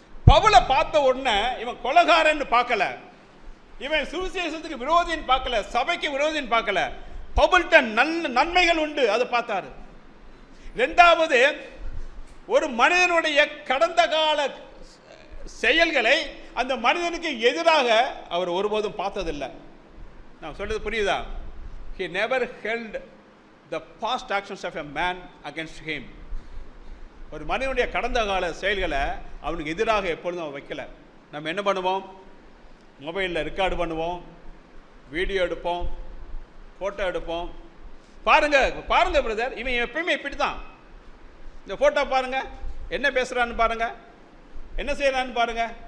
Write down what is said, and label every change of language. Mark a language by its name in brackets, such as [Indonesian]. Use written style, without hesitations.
[Tamil] பவுலை பார்த்த உடனே இவன் கொலைகாரன்னு பார்க்கல, இவன் சுவிசேஷத்துக்கு விரோதின்னு பார்க்கல, சபைக்கு விரோதின்னு பார்க்கல. பவுல்கிட்ட நன்மைகள் உண்டு, அதை பார்த்தாரு. 2வது, ஒரு மனிதனுடைய கடந்த கால செயல்களை அந்த மனிதனுக்கு எதிராக அவர் ஒருபோதும் பார்த்ததில்லை. நான் சொல்றது புரியுதா? [English] He never held the past actions of a man against him. [Tamil] ஒரு மனிதனுடைய கடந்த கால செயல்களை அவனுக்கு எதிராக எப்பொழுதும் அவன் வைக்கல. நம்ம என்ன பண்ணுவோம்? மொபைலில் ரெக்கார்டு பண்ணுவோம், வீடியோ எடுப்போம், ஃபோட்டோ எடுப்போம். பாருங்க பிரதர், இவன் எப்பயுமே இப்படி தான். இந்த ஃபோட்டோ பாருங்க, என்ன பேசுறான்னு பாருங்க, என்ன செய்யறான்னு பாருங்க.